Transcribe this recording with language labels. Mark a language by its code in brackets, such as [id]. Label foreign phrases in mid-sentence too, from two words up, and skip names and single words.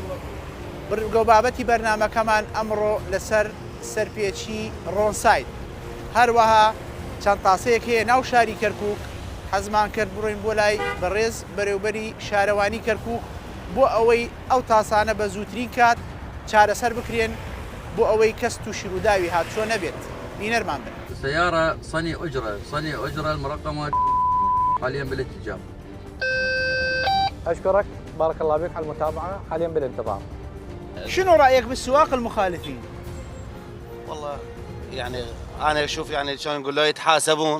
[ckb] بگە بابەتی بەرنامەکەمان ئەمڕۆ لەسەر سەرپێچی ڕۆنساید هەروەها چەند تاسەیەک هەیە ناو شاری کەرکووک حەزمان کرد بڕۆین بۆ لای بەڕێز بەرەوبەری شارەوانی کەرکووک بۆ ئەوەی ئەو تاسانە بە زووترین کات چارەسەر بکرێن بۆ ئەوەی کەس تووشی ڕووداوی هاتوچۆ نەبێت بینەرمان بن. [ar] سيارة صني أجرة المرقمة حاليا بالاتجاه. أشكرك بارك الله بك على المتابعة حاليا بالانتظار. شنو رأيك بالسواق المخالفين؟ والله يعني أنا أشوف يعني شلون نقول له يتحاسبون.